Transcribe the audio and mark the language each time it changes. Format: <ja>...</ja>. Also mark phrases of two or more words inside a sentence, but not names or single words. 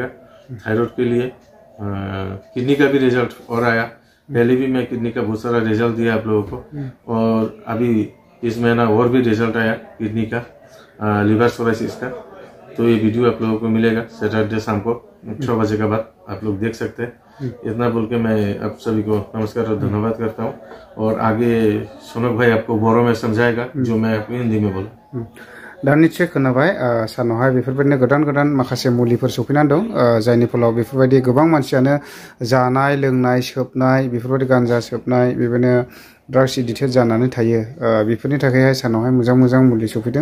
<hi>थायराइड के लिए किडनी का भी रिजल्ट और आया, पहले भी मैं किडनी का बहुत सारा रिजल्ट दिया आप लोगों को, और अभी इस महीना और भी रिजल्ट आया किडनी का,</hi> <en>liver cirrhosis</en> <hi>का। तो ये वीडियो आप लोगों को मिलेगा सैटरडे शाम को 6 बजे के बाद, आप लोग देख सकते हैं। इतना बोल के मैं आप सभी को नमस्कार और धन्यवाद करता हूँ। और आगे सोनक भाई आपको बोरो में समझाएगा जो मैं आपको हिंदी में बोलूँ।</hi> <brx>दा निश्चय खोनाबाय सानावहाय बेफोरबायदिनो गोदान गोदान माखासे मुलिफोर सफैनानै दं, जायनि फलाव बेफोरबायदि गोबां मानसियानो जानाय लोंनाय सोबनाय बेफोरबायदि गान्जा सोबनाय बेबायदिनो</brx> <en>drugs addicted</en> <brx>जानानै थायो। बेफोरनि थाखायहाय सानावहाय मोजां मोजां मुलि सफैदों।</brx>